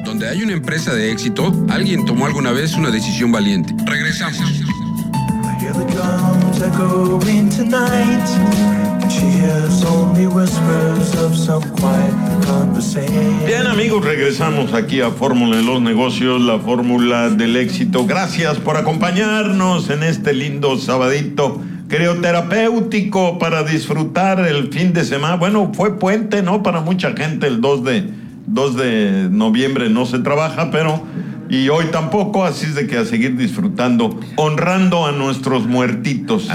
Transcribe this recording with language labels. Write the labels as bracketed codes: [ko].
[es] Hay una empresa de éxito, alguien tomó alguna vez una decisión valiente. Regresamos. [en] I hear the drums echoing tonight. She hears only whispers of some quiet conversation. [es] Bien, amigos, regresamos aquí a Fórmula de los Negocios, la fórmula del éxito. Gracias por acompañarnos en este lindo sabadito crioterapéutico para disfrutar el fin de semana. Bueno, fue puente, ¿no? Para mucha gente el 2 de noviembre no se trabaja, pero, y hoy tampoco, así es de que a seguir disfrutando, honrando a nuestros muertitos.